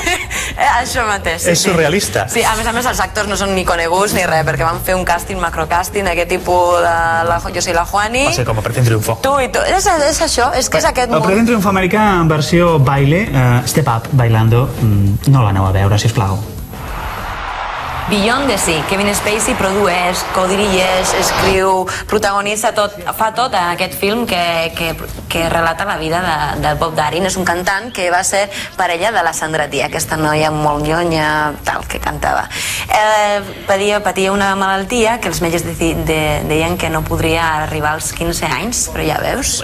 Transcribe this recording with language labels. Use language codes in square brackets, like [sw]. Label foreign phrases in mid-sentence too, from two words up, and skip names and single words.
[ca] Això mateix. És surrealista. Sí, a més els actors no són ni coneguts ni res, perquè van fer un càsting, macrocàsting, aquest tipus de Jo soy la Juani. Va ser com Operación Triunfo. Tu i tu. És això, és que és aquest món. Operación Triunfo americà en versió baile, Step Up, Bailando, no l'aneu a veure, sisplau. Beyond the Sea. Kevin Spacey produeix, codirigeix, escriu, protagonista, fa tot en aquest film que relata la vida del Bob Darin. És un cantant que va ser parella de la Sandra Dee, aquesta noia molt nyonya, tal, que cantava. Patia una malaltia que els metges deien que no podria arribar als 15 anys, però ja veus.